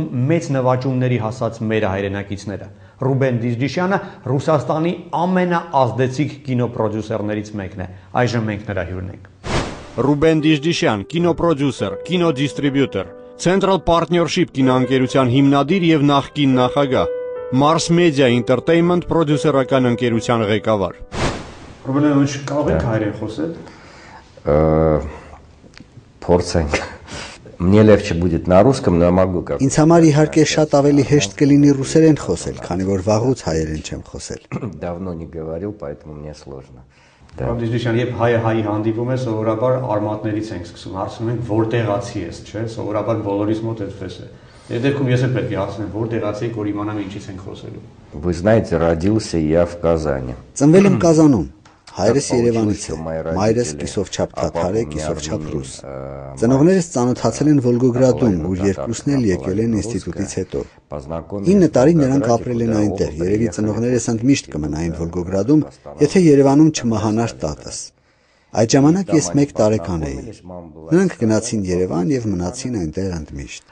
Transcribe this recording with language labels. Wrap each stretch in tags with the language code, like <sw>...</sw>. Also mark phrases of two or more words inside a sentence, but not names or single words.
<hy>մեծ նվաճումների հասած մեր հայրենակիցները։ Ռուբեն Դիժդիշյանը Ռուսաստանի ամենաազդեցիկ կինոպրոդյուսերներից մեկն է։ Այժմ մենք նրա հյուրն ենք։ Ռուբեն Դիժդիշյան, կինոպրոդյուսեր, կինոդիստրիբյուտոր, Central Partnership կինոընկերության հիմնադիր եւ նախկին նախագահ, Mars Media Entertainment պրոդյուսերական ընկերության ղեկավար։ Ռուբեն, կարող եք հայերեն խոսել։</hy> <ru>Փորձենք։ Мне легче будет на русском, но я могу как.</ru> <hy>Ինձ համար իհարկե շատ ավելի հեշտ կլինի ռուսերեն խոսել, քանի որ վաղուց հայերեն չեմ խոսել։</hy> <ru>Давно не говорил, поэтому мне сложно.</ru> <hy>Դիժդիշյան, երբ հայը հայի հանդիպում է, սովորաբար արմատներից ենք սկսում, հարցնում ենք որտեղացի ես, չէ՞, սովորաբար բոլորիս մոտ այդպես է։ Այդ դեպքում ես էլ պետք է հարցնեմ, որտեղացի եք, որ իմանամ ինչից ենք խոսելու։</hy> <ru>Вы знаете, родился я в Казани.</ru> <hy>Ծնվել եմ Կազանում։ Հայրս Երևանից է, մայրս կիսովչափ թաթար է, կիսովչափ ռուս։ Ծնողներս ծանոթացել են Վոլգոգրադում, ուր երկուսն էլ եկել են ինստիտուտից հետո։ 9 տարի նրանք ապրել են այնտեղ, երևի ծնողներս ընդմիշտ կմնային Վոլգոգրադում, եթե Երևանում չմահանար տատս։ Այդ ժամանակ ես 1 տարեկան էի։ Նրանք գնացին Երևան եւ մնացին այնտեղ ընդմիշտ։</hy>